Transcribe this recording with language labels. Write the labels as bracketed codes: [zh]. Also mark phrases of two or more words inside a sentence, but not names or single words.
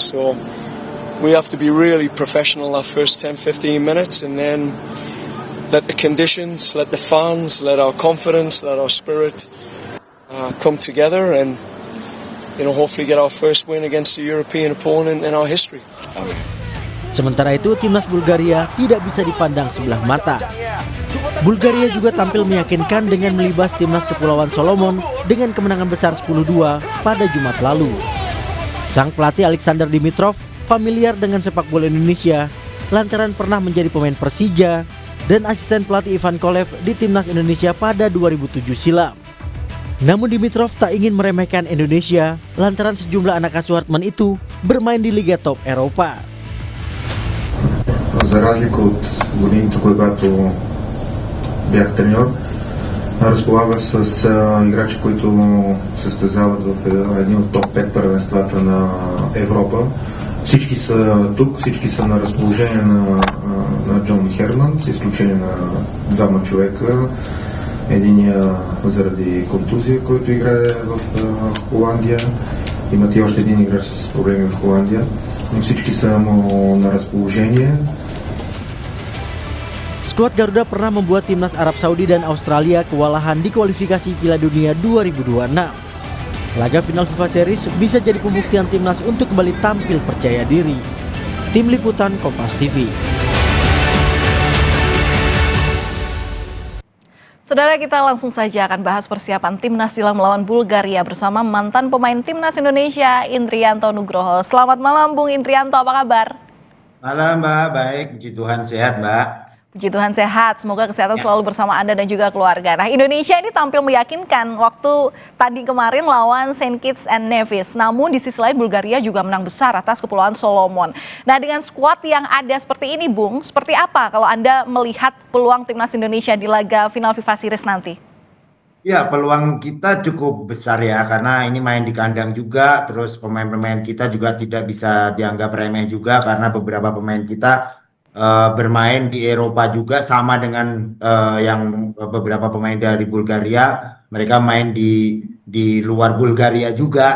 [en] So we have to be really professional that first 10-15 minutes, and then let the conditions, let the fans, let our confidence, let our spirit come together, and hopefully get our first win against a European opponent in our history. [id] Sementara itu, timnas Bulgaria tidak bisa dipandang sebelah mata. Bulgaria juga tampil meyakinkan dengan melibas timnas Kepulauan Solomon dengan kemenangan besar 10-2 pada Jumat lalu. Sang pelatih Alexander Dimitrov familiar dengan sepak bola Indonesia lantaran pernah menjadi pemain Persija dan asisten pelatih Ivan Kolev di timnas Indonesia pada 2007 silam. Namun Dimitrov tak ingin meremehkan Indonesia lantaran sejumlah anak asuh Hartman itu bermain di liga top Eropa. [bg] За разлика от годините, когато бях треньор, разполага с играчи, които състезават в едни от топ 5 първенствата на Европа. Всички са тук, всички са на разположение на Джон Херман, с изключение на двама човека. Единия заради контузия, който играе в Холандия. Имат и още един играч с проблеми в Холандия. Но всички са му на разположение. [id] Skuad Garuda pernah membuat timnas Arab Saudi dan Australia kewalahan di kualifikasi Piala Dunia 2026. Laga final FIFA Series bisa jadi pembuktian timnas untuk kembali tampil percaya diri. Tim Liputan Kompas TV. Saudara, kita langsung saja akan bahas persiapan timnas silang melawan Bulgaria bersama mantan pemain timnas Indonesia, Indrianto Nugroho. Selamat malam, Bung Indrianto, apa kabar? Malam, Mbak. Baik, puji Tuhan sehat, Mbak. Puji Tuhan sehat, semoga kesehatan selalu bersama Anda dan juga keluarga. Nah, Indonesia ini tampil meyakinkan waktu tadi kemarin lawan St. Kitts and Nevis. Namun di sisi lain Bulgaria juga menang besar atas Kepulauan Solomon. Nah, dengan skuad yang ada seperti ini, Bung, seperti apa kalau Anda melihat peluang timnas Indonesia di laga final FIFA Series nanti? Ya, peluang kita cukup besar ya, karena ini main di kandang juga, terus pemain-pemain kita juga tidak bisa dianggap remeh juga, karena beberapa pemain kita bermain di Eropa juga, sama dengan yang beberapa pemain dari Bulgaria, mereka main di luar Bulgaria juga.